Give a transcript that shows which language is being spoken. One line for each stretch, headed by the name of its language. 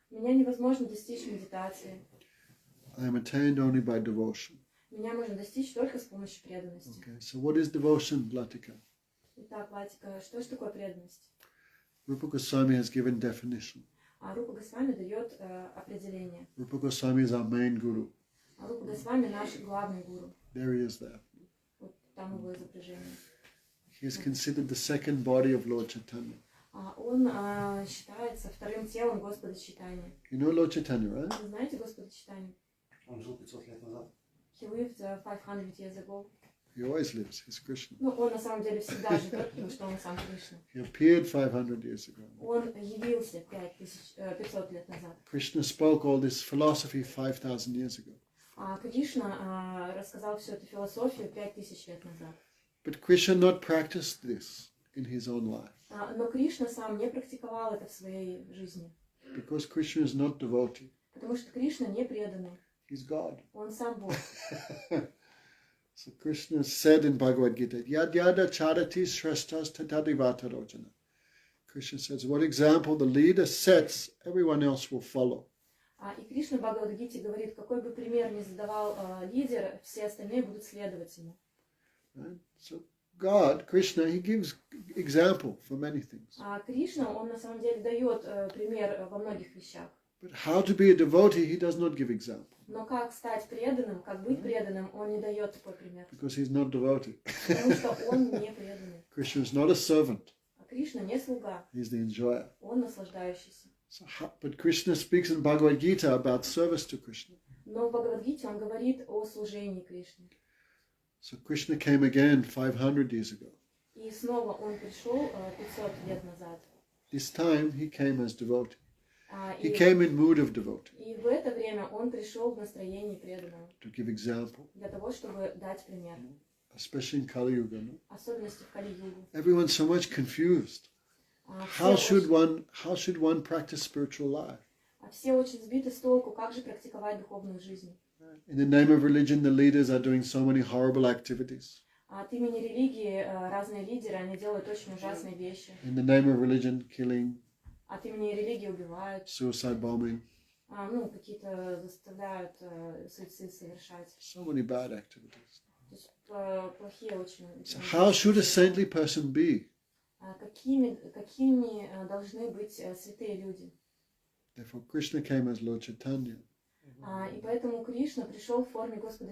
Russian: Меня невозможно достичь медитации.
English: I am attained only by devotion.
Russian: Меня можно достичь только с помощью преданности.
English: Okay, so what is devotion, Latika?
Russian: Итак, Латика, что же такое преданность?
English: Rupa Goswami has given definition.
Russian: Рупа Госвами дает определение.
English: Rupa Goswami is our main guru.
Russian: Рупа Госвами наш главный гуру.
English: There he is there.
Russian: Вот там его изображение.
English: He is considered the second body of Lord Chaitanya.
Russian: Он считается вторым телом Господа Чайтаньи.
English: You know Lord Chaitanya, right?
Russian: Вы знаете Господа Чайтанью? Он жил 500 лет назад.
English: He lived 500 years ago. He always lives. He's Krishna.
Russian: Ну, он на самом деле всегда живет, потому что он сам Кришна.
English: He appeared 500 years ago.
Russian: Он явился 500 лет назад.
English: Krishna spoke all this philosophy 5,000 years ago.
Russian: Кришна рассказал всю эту философию 5000 лет назад.
English: But Krishna not practiced this in his own life.
Russian: Но Кришна сам не практиковал это в своей жизни.
English: Because Krishna is not devotee.
Russian: Потому что Кришна не преданный.
English: He's God.
Russian: Он сам Бог.
English: So Krishna said in Bhagavad Gita,
Sanskrit: Yad yada charati shrashtas tadadivata rojana.
English: Krishna says, what example the leader sets, everyone else will follow.
Russian: И Кришна в Бхагавад-гите говорит, какой бы пример ни задавал лидер, все остальные будут следовать ему.
English: Right? So God, Krishna, he gives example for many things.
Russian: Кришна, он на самом деле дает пример во многих вещах.
English: But how to be a devotee, he does not give example.
Russian: Но как стать преданным, как быть преданным, он не дает такой пример.
English: Because he's not devotee.
Russian: Потому что он не преданный.
English: Krishna is not a servant.
Russian: Кришна не слуга.
English: He's the enjoyer.
Russian: Он наслаждающийся.
English: So but Krishna speaks in Bhagavad Gita about service to Krishna.
Russian: Но в Бхагавад-гите он говорит о служении Кришне.
English: So Krishna came again 500 years ago.
Russian: И снова он пришел 500 лет назад.
English: This time he came as devotee. He
Russian: И
English: came in mood of devotee
Russian: в это время он пришел в настроении преданного
English: to give example,
Russian: для того, чтобы дать пример.
English: especially in Kali Yuga. No?
Russian: Особенности в Кали-югу.
English: Everyone's so much confused. How should one practice spiritual life?
Russian: Все очень сбиты с толку, как же практиковать духовную жизнь.
English: In the name of religion, the leaders are doing so many horrible activities.
Russian: От имени религии разные лидеры, они делают очень ужасные вещи.
English: In the name of religion, killing,
Russian: От имени религии убивают,
English: suicide bombing,
Russian: какие-то заставляют суицид совершать.
English: so many bad activities.
Russian: То есть плохие очень.
English: So how should a saintly person be?
Russian: Какими должны быть святые люди?
English: Therefore, Krishna came as Lord Chaitanya.
Russian: И поэтому Кришна пришел в форме Господа